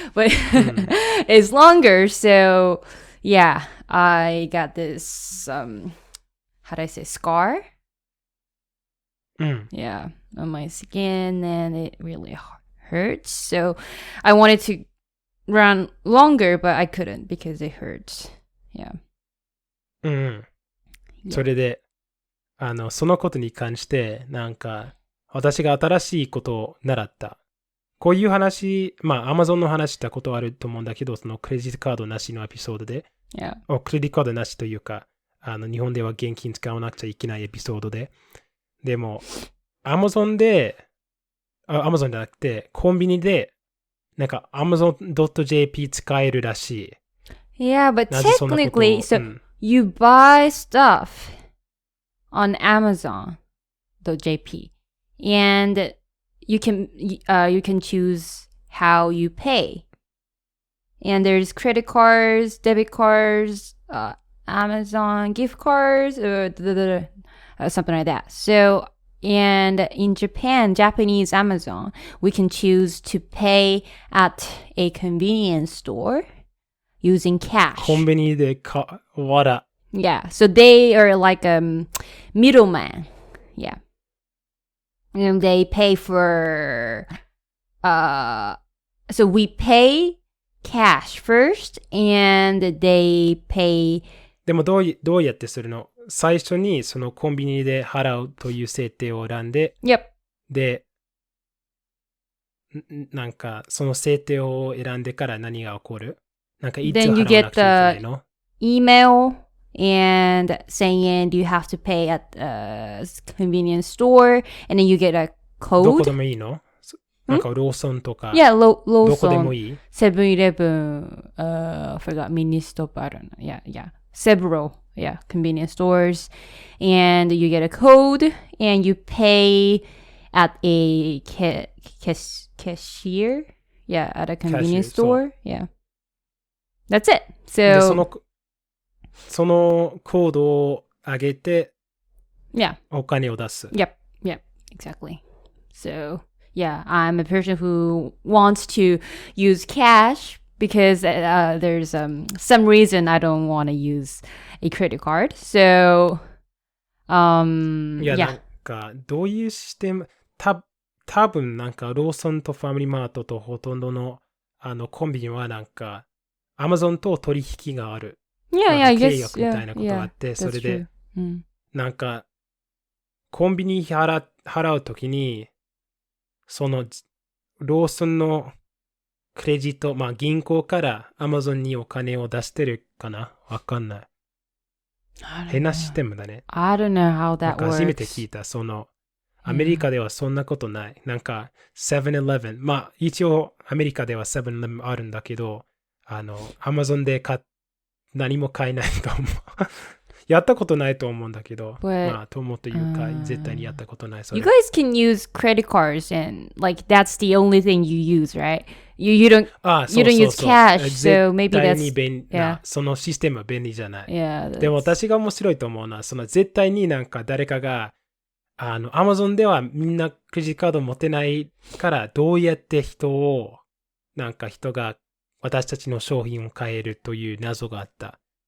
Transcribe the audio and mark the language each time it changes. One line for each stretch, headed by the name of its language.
English: But it's longer, so yeah, I got this how do I say scar? Yeah, on my skin, and it really hurts. So I wanted to run longer, but I couldn't because it hurts. Yeah.
Japanese: それで、そのことに関して、なんか、私が新しいことを習った。こういう話、まあ、Amazon の話したことあると思うんだけど、そのクレジットカードなしのエピソードで、クレジットカードなしというか、日本では現金使わなくちゃいけないエピソードで。でも、Amazon じゃなくて、コンビニで、なんか Amazon.jp 使えるらしい。
English: Yeah, but technically, so you buy stuff on Amazon.jp and you can choose how you pay. And there's credit cards, debit cards, Amazon gift cards, something like that. So, and in Japan, Japanese Amazon, we can choose to pay at a convenience store using cash.
Japanese: コンビニでわら。
English: Yeah, so they are like a middleman. Yeah. And they pay for, so we pay cash first and they pay.
Japanese: でもどうやってするの？最初にそのコンビニで払うという設定を選んで、 Yep. で、なんかその設定を選んでから何が起こる？なんかいつ払わなくちゃいけないの？
English: Email and saying you have to pay at a convenience store and then you get a code.
Japanese: どこでもいいの？なんかローソンとか。
English: Yeah,
Japanese: どこで
English: Lawson,
Japanese: もいい？
English: セブンイレブン, forgot, mini stop, I don't know. Yeah. Several, convenience stores. And you get a code and you pay at a cashier. Yeah, at a convenience store. Yeah. That's it.
Japanese: で
English: So,
Japanese: そのコードを上げて、
English: yeah.
Japanese: お金を出す。
English: Yep, exactly. So, yeah, I'm a person who wants to use cash because there's some reason I don't want to use a credit card. So,
Japanese: いや、なんか、どういうシステム、多分なんか、ローソンとファミリーマートとほとんどのコンビニはなんか、Amazon と取引がある。
English: Yeah, I guess.
Japanese: 契約みたいなことがあって、それで、なんか、コンビニ払うときに、その、ローソンのクレジット、まあ銀行から Amazon にお金を出してるかな？わかんない。変なシステムだね。
English: I don't know how that works.
Japanese: 初めて聞いた。その、アメリカではそんなことない。なんか、7-Eleven。まあ、一応、アメリカでは 7-Eleven あるんだけど、Amazon で何も買えないと思う。やったことないと思うんだけど、まあ、と思うというか、絶対にやったことない。
English: You guys can use credit cards and, like, that's the only thing you use, right? You don't use cash, so maybe that's...
Japanese: 絶対にそのシステムは便利じゃない。でも私が面白いと思うのは、その絶対になんか誰かが、Amazon ではみんなクレジットカード持てないから、どうやって人が私たちの商品を買えるという謎があった。